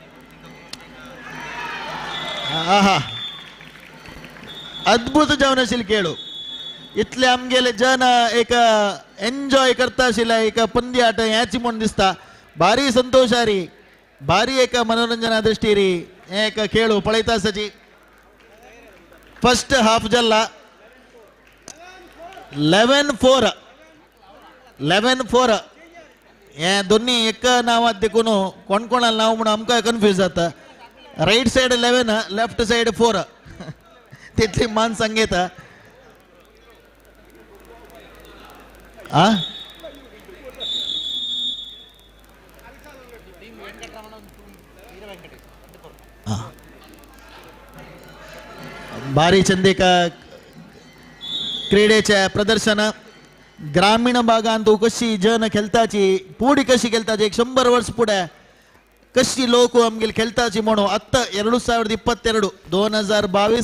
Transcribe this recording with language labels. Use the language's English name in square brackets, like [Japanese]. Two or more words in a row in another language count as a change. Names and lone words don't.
[Konkani] आहा अद्भुत जावन आशिल्ले खेळू इतले आमगेले जन एक एन्जॉय करता आशिल्ले एक पंदी आट ह्याची म्हण दिसता भारी संतोष री भारी एक मनोरंजना दृष्टी री एक खेळू पळयता आसाची [English] first half [Konkani] जल्ला 11-4 हे दोन्ही एक नावात देखून कोण कोणाला नाव म्हणून आमकां कन्फ्यूज जाता [English] right side [Konkani] 11 [English] left side [Konkani] 4 तितली मान संगीत भारी चंदेका क्रीडेच्या प्रदर्शन ग्रामीण भागांतू कशी जन खेळताची पुढी कशी खेळताची 100 वर्ष पुढे कशी लोक आमगेले खेळताची म्हणून आत्ता 2022 2022